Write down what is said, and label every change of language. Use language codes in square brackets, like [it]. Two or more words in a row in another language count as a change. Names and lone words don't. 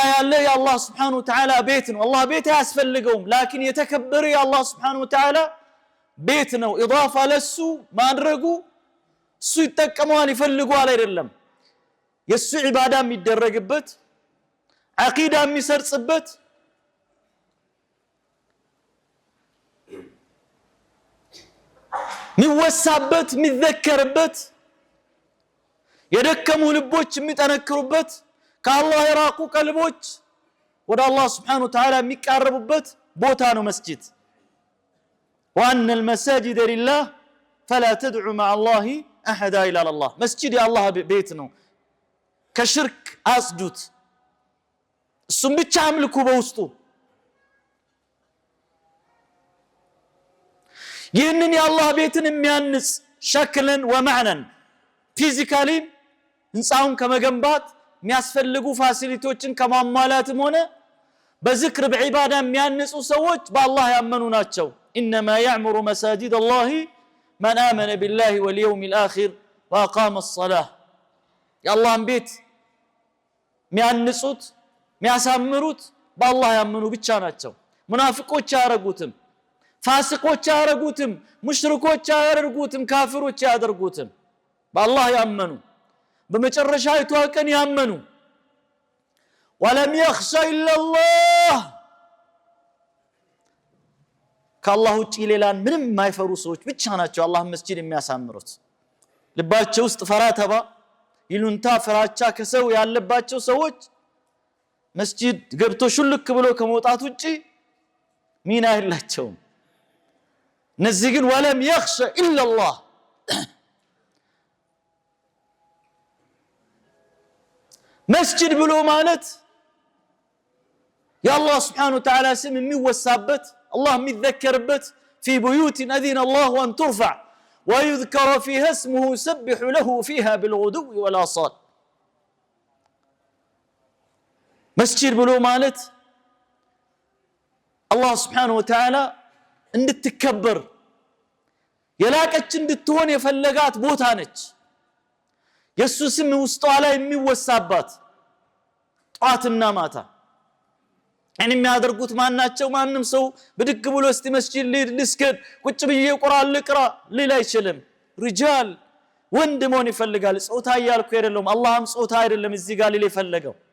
[am] ያለ የአላህ [ar] سبحانه وتعالى [am] ቤት ነው። አላህ ቤት ያስፈልገውም፣ ላኪን የተከበረ የአላህ [ar] سبحانه وتعالى [am] ቤት ነው። ኢዳፋ ለሱ ማድረጉ እሱ ይጠቀመዋል ይፈልገዋል አይደለም። የሱ ዒባዳ የሚደረግበት፣ አቂዳ የሚሰርጽበት፣ የሚወሳበት፣ የሚዘከርበት፣ የደከሙ ልቦች የሚጠነክሩበት፣ ከአላህ የራቁ ቀልቦች ወደ አላህ [ar] سبحانه وتعالى [am] የሚቃረቡበት ቦታ ነው መስጂድ [ar] وأن المساجد لله فلا تدعوا مع الله أحدا إلا الله مسجد الله بيت [am] ነው ከሽርክ አጽዱት እሱም ብቻ አምልኩ በውስጡ ይህንን የአላህ ቤትን የሚያንጽ [ar] شكلا ومعنى [am] ፊዚካሊ ህንጻውን ከመገንባት የሚያስፈልጉ ፋሲሊቲዎችን ከማሟላትም ሆነ በዝክር በዒባዳ የሚያንጹ ሰዎች በአላህ ያመኑ ናቸው [ar] إنما يعمر مساجد الله من آمن بالله واليوم الآخر وأقام الصلاة [am] የአላህን ቤት የሚያንጹት የሚያሳምሩት በአላህ ያመኑ ብቻ ናቸው ሙናፊቆች ያረጉትም ፋሲቆች ያረጉትም ሙሽሪኮች ያረጉትም ካፊሮች ያደርጉትም በአላህ ያመኑ በመጨረሻይቱ ቀን ያመኑ [ar] ولم يخش الا الله [am] ከአላህ ውጪ ሌላን ምንም የማይፈሩ ሰዎች ብቻ ናቸው አላህ መስጂድ የሚያሳምሩት ልባቸው ውስጥ ፈራተባ ይሉንታ ፍራቻ ከሰው ያለባቸው ሰዎች መስጂድ ገብቶ ሹልክ ብሎ ከመውጣት ውጪ ሚና የላቸውም እነዚህ ግን [ar] ولم يخش الا الله [am] መስጂድ ብሎ ማለት የአላህ [ar] سبحانه وتعالى [am] ስም የሚወሳበት الله የሚذكرበት [ar] في بيوت أذن الله أن ترفع ويذكر فيها اسمه يسبح له فيها بالغدو والآصال مسجد [am] ብሎ ማለት [ar] الله سبحانه وتعالى [am] እንድትከበር የላቀች እንድትሆን የፈለጋት ቦታ ነች የሱ ስም ውስጧ ላይ የሚወሳባት ጧትና ማታ እኔ የሚያደርጉት ማናቸው ማንንም ሰው ብድግ ብሎ እስቲ መስጂድ ልስገድ ቁጭ ብዬ ቁርአን ልቅራ ሊል አይችልም ሪጃል ወንድ መሆን ይፈልጋል ጾታ ያልኩ አይደለም አላህም ጾታ አይደለም እዚህ ጋር ሊል ይፈልገው